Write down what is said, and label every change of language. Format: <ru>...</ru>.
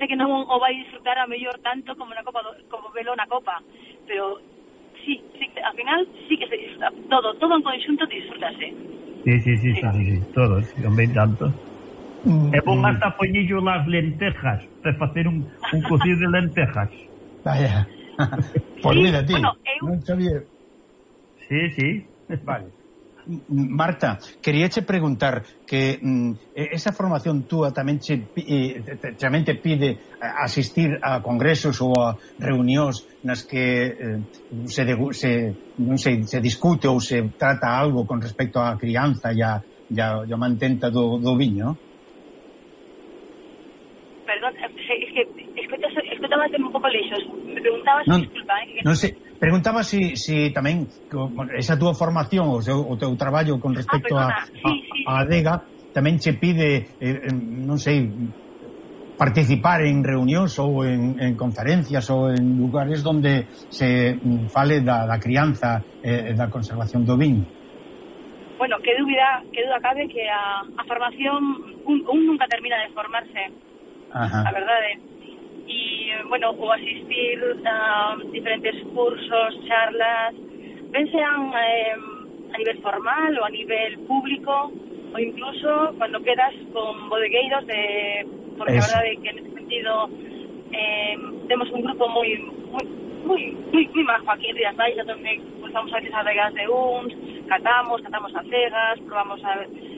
<gl>Parece que non o vai disfrutar a mellor tanto como bebelo na copa, pero sí, al final sí que se disfruta, todo en conxunto disfrutase. Sí, todo, sí, hombre, tanto. É bom hasta poñillo las lentejas, para facer un cocido de lentejas.</gl> <es>Vaya, pues mira, tío, bueno, non sabía... Sí. Vale.</es> <gl>Marta, queríache preguntar que esa formación túa tamén te pide asistir a congresos ou a reunións nas que se discute ou se trata algo con respecto á crianza e ao mantenta do viño?</gl> <es>Perdón, es que</es> <gl>escoitabate un pouco lexos. Me preguntabas, non, disculpa, Non sei. Preguntaba si tamén esa túa formación o teu traballo con respecto a ADEGA tamén che pide, non sei, participar en reunións ou en conferencias ou en lugares onde se fale da crianza e da conservación do viño. Bueno, que duda cabe que a formación un nunca termina de formarse. Ajá. A verdade. Y bueno, o asistir a diferentes cursos, charlas,</gl> <es>ben sean a nivel formal o a nivel público, o incluso cuando quedas con bodegueiros, de, porque ahora de que en ese sentido tenemos un grupo muy muy majo aquí en Rías Baixas, donde cruzamos a veces a Vegas de Uns, catamos a cegas, probamos a ver.</es>